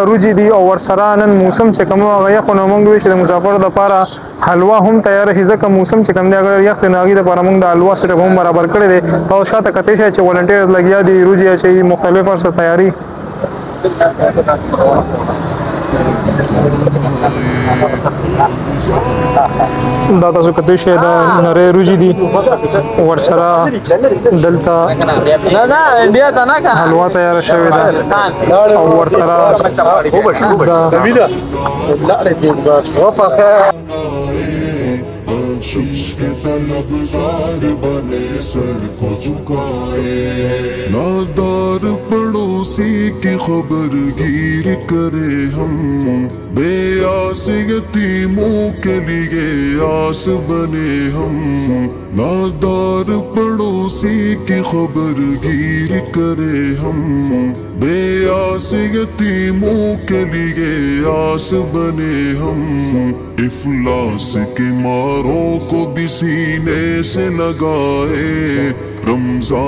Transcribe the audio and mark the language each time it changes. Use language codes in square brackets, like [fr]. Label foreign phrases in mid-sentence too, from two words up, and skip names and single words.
[ps] روجي دي او ورسره نن موسم چې کوم هغه یخ نو مونږ وی چې د مسافر لپاره حلوا هم تیار شي ځکه موسم چې کوم دی هغه یخ نه غي د لپاره مونږ د حلوا سره هم برابر کړی دي او شاته کته شه چې والنټیرز لګیا دي روجي چې مختلف ورسره تیاری دا تاسو کته شه دا نری روجي دي ورسره دلته حلوا تیار شوی دا او ورسره [ur] بخشش کے طلبگار بنے سر کو جھکائے نادار پڑوسی کی خبر گیر کرے ہم بے آس یتیموں کے لیے آس بنے ہم نادار پڑوسی کی خبر گیر کرے ہم بے آس یتیموں کے لیے آس بنے ہم افلاس کے ماروں کو بھی سینے سے لگائے رمضان